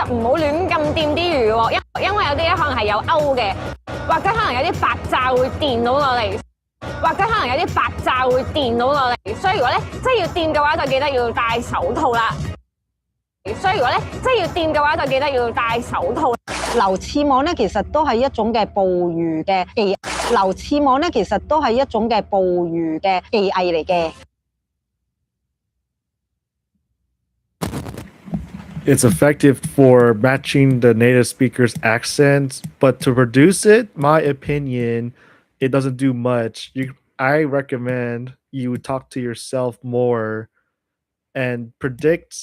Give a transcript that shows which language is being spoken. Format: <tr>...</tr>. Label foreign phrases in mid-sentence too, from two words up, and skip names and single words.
<yue>得唔好亂咁掂啲魚喎，因為有啲咧可能係有鈎嘅，或者可能有啲白炸會電到落嚟，所以如果咧真係要掂嘅話，就記得要戴手套啦。流刺網咧，其實都係一種嘅捕魚嘅技，流刺網咧，其實都係一種嘅捕魚嘅技藝嚟嘅。</yue> <en>It's effective for matching the native speaker's accents, but to produce it, my opinion, it doesn't do much. I recommend you talk to yourself more and predict.</en>